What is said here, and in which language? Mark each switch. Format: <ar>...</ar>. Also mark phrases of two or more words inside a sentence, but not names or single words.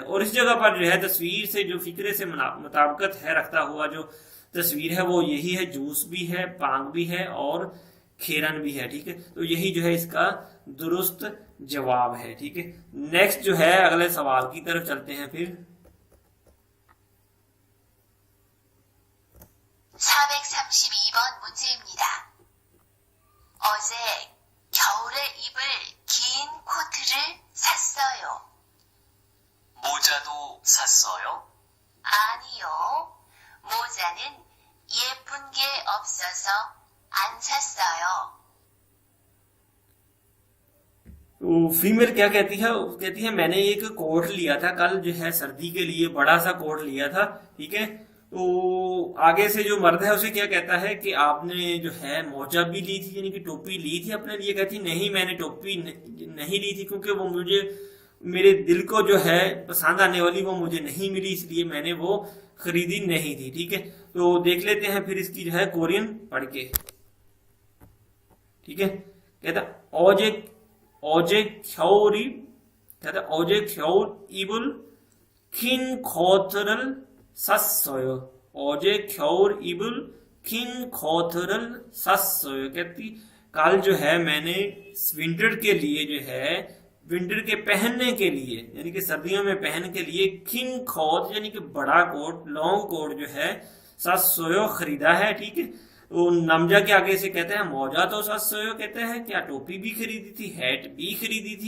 <ur>اور اس جگہ پر جو ہے تصویر سے جو فقرے سے مطابقت ہے رکھتا ہوا جو تصویر ہے وہ یہی ہے، جوس بھی ہے، پانگ بھی ہے اور کھیرن بھی ہے، ٹھیک ہے. تو یہی جو ہے اس کا درست جواب ہے، ٹھیک ہے. نیکسٹ جو ہے اگلے سوال کی طرف چلتے ہیں پھر.</ur> <ko>432번 문제입니다. 어제 겨울에 입을 긴 코트를 샀어요. 모자도 샀어요? 아니요. 모자는 예쁜 게 없어서 안 샀어요.</ko> <ur>تو فیمیل کیا کہتی ہے، کہتی ہے میں نے ایک کوٹ لیا تھا کل جو ہے سردی کے لیے، بڑا سا کوٹ لیا تھا، ٹھیک ہے. تو آگے سے جو مرد ہے اسے کیا کہتا ہے کہ آپ نے جو ہے موجا بھی لی تھی، یعنی کہ ٹوپی لی تھی اپنے لیے. کہتی نہیں میں نے ٹوپی نہیں لی تھی، کیونکہ وہ مجھے میرے دل کو جو ہے پسند آنے والی وہ مجھے نہیں ملی، اس لیے میں نے وہ خریدی نہیں تھی، ٹھیک ہے. تو دیکھ لیتے ہیں پھر اس کی جو ہے کورین پڑھ کے، ٹھیک ہے.</ur> <ko>कहता 어제 겨울이, कहता 어제 겨울 입을 긴 코트를 샀어요. 어제 겨울 입을 긴 코트를 샀어요।</ko> <ur>کہتی کل جو ہے میں نے ونٹر کے لیے جو ہے، ونٹر کے پہننے کے لیے یعنی کہ سردیوں میں پہن کے لیے</ur> <ko>긴 코트</ko> <ur>یعنی کہ بڑا کوٹ,</ur> <en>long coat</en> <ur>جو ہے ساتسویو خریدا ہے، ٹھیک ہے. تو نمجا کے آگے سے کہتے ہیں</ur> <ko>모자도 샀어요</ko> <ur>کہتے ہیں، کیا ٹوپی بھی خریدی تھی، ہیٹ بھی خریدی تھی.</ur>